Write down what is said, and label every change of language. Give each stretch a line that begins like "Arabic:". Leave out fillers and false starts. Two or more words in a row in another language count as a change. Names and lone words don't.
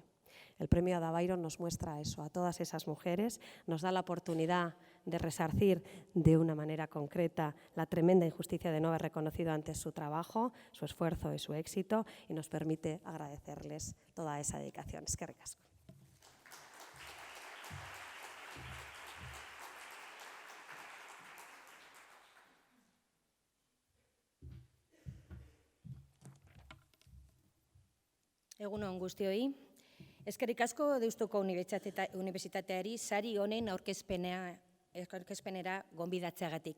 Spanish: El premio Ada Byron nos muestra eso, a todas esas mujeres, nos da la oportunidad de resarcir de una manera concreta la tremenda injusticia de no haber reconocido antes su trabajo, su esfuerzo y su éxito, y nos permite agradecerles toda esa dedicación.
Basque: Eskerrik asko. Egun on guztioi. Eskerrik asko Deustuko Unibertsitateari sari honen aurkezpenera gonbidatzeagatik.